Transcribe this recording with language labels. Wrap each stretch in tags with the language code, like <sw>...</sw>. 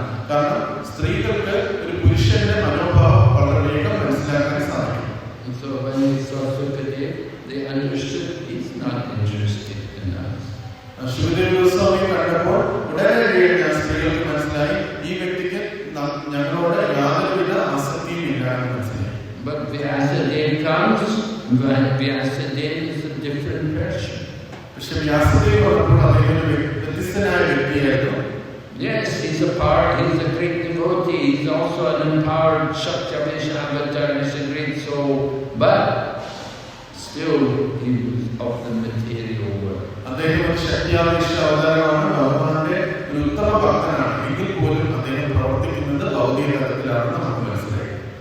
<ml>കാരണം സ്ത്രീകൾക്ക് ഒരു പുരുഷന്റെ മനോഭാവം വളരെ വേഗം മനസ്സിലാക്കാൻ സാധിക്കും.</ml> <en>And so when they saw Sukadeva, they understood he's not interested in us.</en> <ml>ശുകദേവ Goswami കണ്ടപ്പോൾ ഉടനെ സ്ത്രീകൾക്ക് മനസ്സിലായി ഈ വ്യക്തിക്ക് ഞങ്ങളോട് യാതൊരുവിധ ആസക്തിയും ഇല്ല എന്ന് മനസ്സിലായി.</ml> <en>But Vyasadeva comes, Vyasadeva is a different person.</en> <ml>പക്ഷെ വ്യാസദേവ് വന്നപ്പോൾ അദ്ദേഹം ഒരു വ്യത്യസ്തനായ വ്യക്തിയായിരുന്നു.</ml> <en>Yes, he's a great devotee. He's also an empowered Shaktyavisha avatar. He's a great soul. But still he was of the material world.</en> <ml>അദ്ദേഹം ഒരു ശക്തിയാവിഷ്ട അവതാരമാണ്, ഭഗവാന്റെ ഒരു ഉത്തമ ഭക്തനാണ്. എങ്കിൽ പോലും അദ്ദേഹം പ്രവർത്തിക്കുന്നത് ഭൗതിക തലത്തിലാണെന്ന് നമുക്ക് മനസ്സിലായി.</ml>